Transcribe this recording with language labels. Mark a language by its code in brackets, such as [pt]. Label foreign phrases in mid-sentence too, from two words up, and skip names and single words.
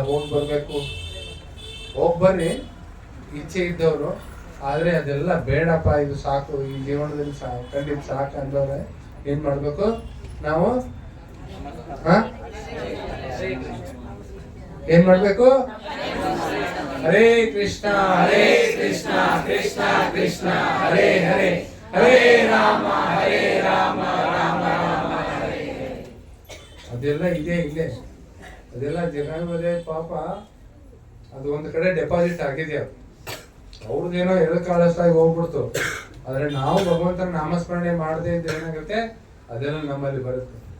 [kn] ಬರ್ಬೇಕು, ಬರ್ರಿ ಇಚ್ಛೆ ಇದ್ದವರು. ಆದ್ರೆ ಅದೆಲ್ಲ ಬೇಡಪ್ಪ, ಇದು ಸಾಕು, ಈ ಜೀವನದಲ್ಲಿ ಖಂಡಿತ ಸಾಕು ಅಂದವ್ರೆ ಏನ್ ಮಾಡ್ಬೇಕು ನಾವು, ಏನ್ ಮಾಡ್ಬೇಕು? [sa] ಹರೇ ಕೃಷ್ಣ ಹರೇ ಕೃಷ್ಣ ಕೃಷ್ಣ ಕೃಷ್ಣ ಹರೇ ಹರೇ, ಹರೇ ರಾಮ ರಾಮ ರಾಮ ಹರೇ. [kn] ಅದೆಲ್ಲ ಇದೆ ಇಲ್ಲೇ, ಅದೆಲ್ಲ ಜನ ಪಾಪ ಅದು ಒಂದು ಕಡೆ ಡೆಪಾಸಿಟ್ ಆಗಿದೆ. ಅದು ಅವ್ರದ್ದೇನೋ ಕಾಳಷ್ಟಾಗಿ ಹೋಗ್ಬಿಡ್ತು. ಆದ್ರೆ ನಾವು ಭಗವಂತನ ನಾಮಸ್ಮರಣೆ ಮಾಡದೇ ಇದ್ರೆ ಏನಾಗುತ್ತೆ, ಅದೆಲ್ಲ ನಮ್ಮಲ್ಲಿ ಬರುತ್ತೆ.